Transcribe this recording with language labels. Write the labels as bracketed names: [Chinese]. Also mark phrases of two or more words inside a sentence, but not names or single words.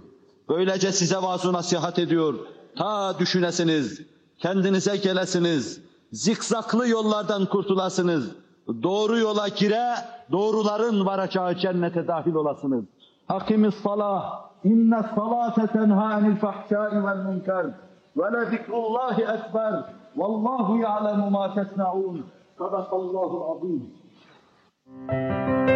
[Turkish] Böylece size vaaz-ı nasihat ediyor. Ta düşünesiniz, kendinize gelesiniz, zikzaklı yollardan kurtulasınız, doğru yola gire, doğruların varacağı cennete dahil olasınız. [Arabic] أقم الصلاة، إن الصلاة تنهى عن الفحشاء والمنكر. وَلَذِكْرُ اللّٰهِ أَكْبَرُ وَاللّٰهُ يَعْلَمُ مَا تَسْنَعُونَ. صَدَقَ اللّٰهُ الْعَظِيمُ.